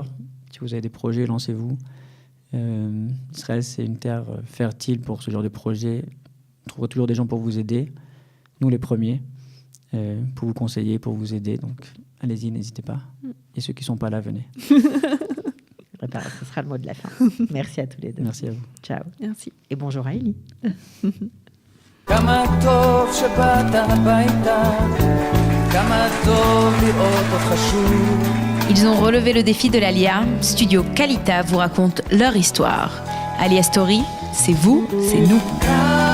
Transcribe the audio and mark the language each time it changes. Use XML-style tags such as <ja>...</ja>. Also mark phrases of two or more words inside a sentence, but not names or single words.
<fr>Si vous avez des projets, lancez-vous. Israël, c'est une terre fertile pour ce genre de projet. On trouvera toujours des gens pour vous aider. Nous, les premiers, pour vous conseiller, pour vous aider. Donc, allez-y, n'hésitez pas. Et ceux qui ne sont pas là, venez. Ce sera le mot de la fin. Merci à tous les deux. Merci à vous. Ciao. Merci. Et bonjour à Ellie.</fr> <he>כמה טוב שבאת הביתה, כמה טוב לראות אותך שוב.</he> <fr>Ils ont relevé le défi de l'Alia. Studio Kalita vous raconte leur histoire. Alia Story, c'est vous, c'est nous.</fr>